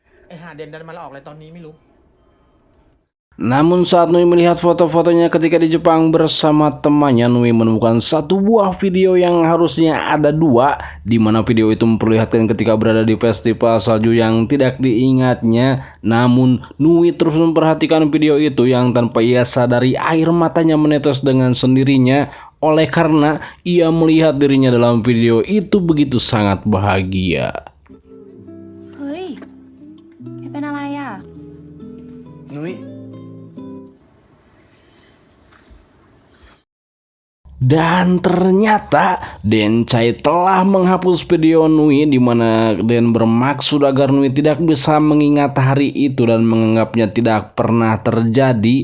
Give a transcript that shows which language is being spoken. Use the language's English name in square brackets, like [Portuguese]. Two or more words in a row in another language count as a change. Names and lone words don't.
[Indonesian] Namun saat Nui melihat foto-fotonya ketika di Jepang bersama temannya, Nui menemukan satu buah video yang harusnya ada dua, di mana video itu memperlihatkan ketika berada di festival salju yang tidak diingatnya. Namun Nui terus memperhatikan video itu yang tanpa ia sadari air matanya menetes dengan sendirinya oleh karena ia melihat dirinya dalam video itu begitu sangat bahagia. [Thai] เฮ้ยแกเป็นอะไรอ่ะ นุ้ย [Indonesian] Dan ternyata Dencai telah menghapus video Nui di mana Den bermaksud agar Nui tidak bisa mengingat hari itu dan menganggapnya tidak pernah terjadi.